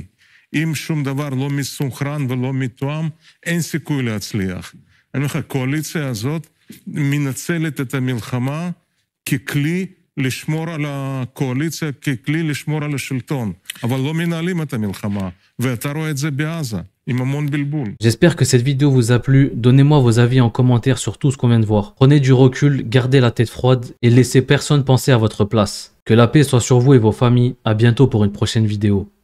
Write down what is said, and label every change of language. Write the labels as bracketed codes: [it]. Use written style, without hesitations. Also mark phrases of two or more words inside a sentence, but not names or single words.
[he] אם שום דבר לא מסונכרן ולא מתואם, אין סיכוי להצליח. אני אומר לך, הקואליציה הזאת מנצלת את המלחמה ככלי לשמור על הקואליציה, ככלי לשמור על השלטון, אבל לא מנהלים את המלחמה, ואתה רואה את זה בעזה. [fr] J'espère que cette vidéo vous a plu. Donnez-moi vos avis en commentaire sur tout ce qu'on vient de voir. Prenez du recul, gardez la tête froide et laissez personne penser à votre place. Que la paix soit sur vous et vos familles. À bientôt pour une prochaine vidéo.